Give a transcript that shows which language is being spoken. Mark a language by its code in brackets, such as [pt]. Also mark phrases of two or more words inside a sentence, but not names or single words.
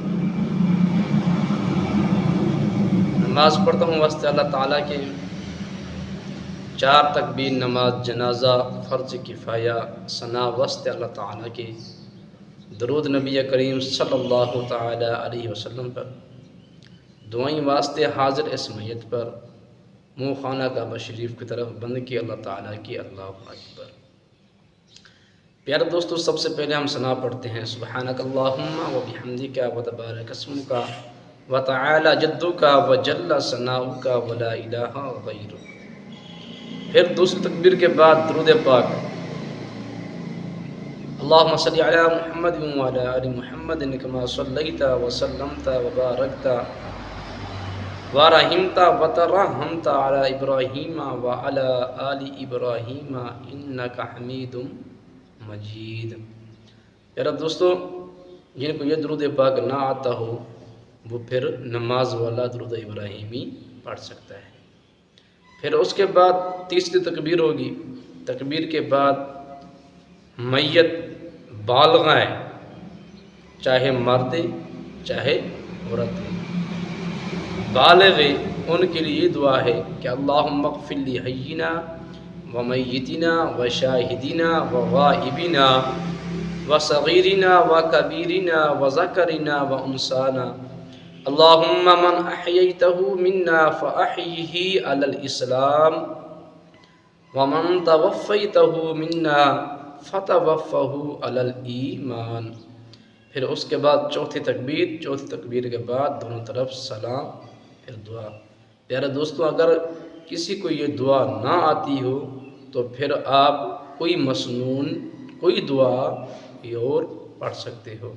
[ur] نماز پڑھتا ہوں واسطے اللہ تعالیٰ کے، 4 تکبیر نماز جنازہ فرض کفایہ ثنا واسطے اللہ تعالیٰ کے، درود نبی کریم [ar] صلی اللہ تعالی علیہ وسلم [ur] پر، دعائیں واسطے حاضر اس میت پر، منہ خانہ کعبہ شریف کی طرف بند کی اللہ تعالیٰ کی، [ar] اللہ اکبر۔ [ur] پیارے دوستو، سب سے پہلے ہم ثنا پڑھتے ہیں [ar] سبحانک اللہم و بحمدک و تبارک اسمک و تعالی جدک و جل ثناؤک و لا الہ غیرک۔ [ur] پھر دوسری تکبیر کے بعد درود پاک، [ar] اللہم صلی علی محمد و علی آل محمد کما صلیت و سلمت و بارکت و رحمت و ترحمت علی ابراہیم و علی آل ابراہیم انکا حمید مجید۔ [ur] پیارے دوستو، جن کو یہ درود پاک نہ آتا ہو وہ پھر نماز والا درود ابراہیمی پڑھ سکتا ہے۔ پھر اس کے بعد تیسری تکبیر ہوگی۔ تکبیر کے بعد میت بالغ ہے، چاہے مرد چاہے عورت ہے، بالغ ان کے لیے دعا ہے کہ [ar] اللہم اغفر لی حینا و میتنا و شاہدنا و غائبنا و صغیرنا و کبیرنا و ذکرنا و انسانا، اللہم من احییتہ منا فاحیہ علی الاسلام ومن توفیتہ منا فتوفہ علی الایمان۔ [ur] پھر اس کے بعد چوتھی تکبیر کے بعد دونوں طرف سلام، پھر دعا۔ پیارے دوستو، اگر کسی کو یہ دعا نہ آتی ہو تو پھر آپ کوئی مسنون کوئی دعا اور پڑھ سکتے ہو۔